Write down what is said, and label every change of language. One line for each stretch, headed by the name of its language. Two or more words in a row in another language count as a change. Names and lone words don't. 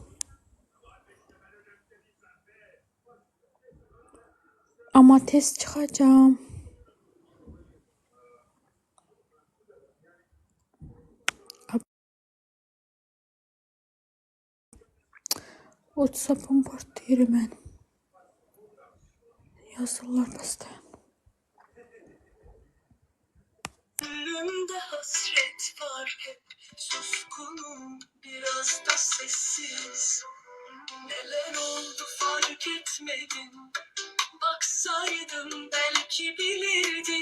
Azerbaijani: Amma tez çıxacağam. WhatsApp'ım partlayır mənim. Yazırlar bəstəyən.
Turkish: Gönlümde hasret var hep suskunum biraz da sessiz. Neler oldu fark etmedin. Baksaydın belki bilirdin.